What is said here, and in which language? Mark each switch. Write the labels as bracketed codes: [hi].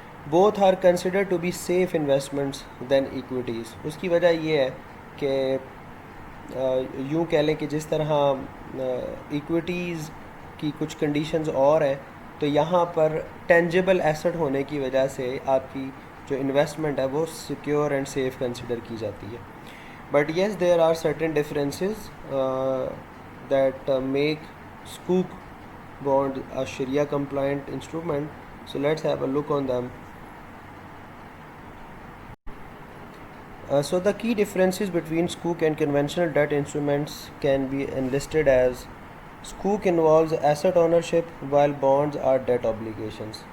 [en] Both are considered to be safe investments than equities. [ur] اس کی وجہ یہ ہے کہ یوں کہہ لیں کہ جس طرح ایکویٹیز کی کچھ کنڈیشنز اور ہیں, تو یہاں پر ٹینجیبل ایسٹ ہونے کی وجہ سے آپ کی جو انویسٹمنٹ ہے وہ سیکیور اینڈ سیف کنسیڈر کی جاتی ہے. [en] But yes there are certain differences that make سکوک bond a Sharia compliant instrument. So let's have a look on them. So the key differences between sukuk and conventional debt instruments can be enlisted as: sukuk involves asset ownership while bonds are debt obligations.